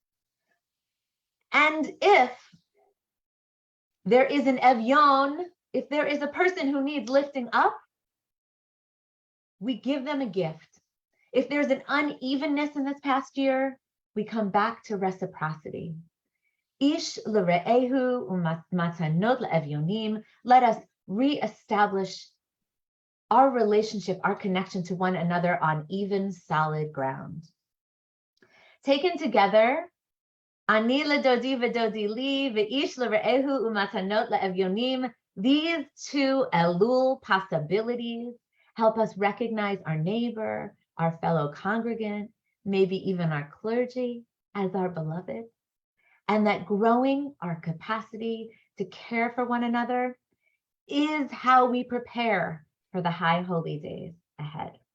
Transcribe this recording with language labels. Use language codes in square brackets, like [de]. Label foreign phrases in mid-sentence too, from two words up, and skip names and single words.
[en] And if there is an evyon, if there is a person who needs lifting up, we give them a gift. If there's an unevenness in this past year, we come back to reciprocity. [he] איש לרעהו ומתנות לאביונים. [en] Let us reestablish our relationship, our connection to one another on even, solid ground. Taken together, [he] אני לדודי ודודי לי ואיש לרעהו ומתנות לאביונים. [en] These two Elul possibilities help us recognize our neighbor, our fellow congregant, maybe even our clergy as our beloved, and that growing our capacity to care for one another is how we prepare for the high holy days ahead.